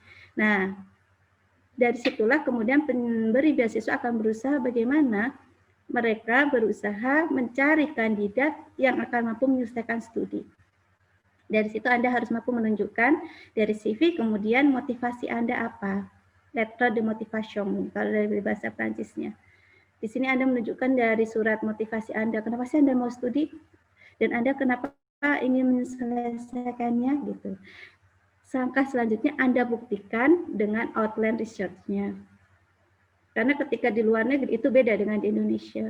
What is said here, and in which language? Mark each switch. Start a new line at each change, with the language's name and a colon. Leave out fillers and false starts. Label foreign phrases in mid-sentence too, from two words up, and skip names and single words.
Indonesian: Nah, dari situlah kemudian pemberi beasiswa akan berusaha bagaimana mereka berusaha mencari kandidat yang akan mampu menyelesaikan studi. Dari situ Anda harus mampu menunjukkan dari CV, kemudian motivasi Anda apa.
French: Lettre de motivation,
Indonesian: kalau dari bahasa Prancisnya. Di sini Anda menunjukkan dari surat motivasi Anda, kenapa sih Anda mau studi, dan Anda kenapa ingin menyelesaikannya, gitu. Langkah selanjutnya Anda buktikan dengan
English: outline research-
Indonesian: nya. Karena ketika di luar negeri itu beda dengan di Indonesia.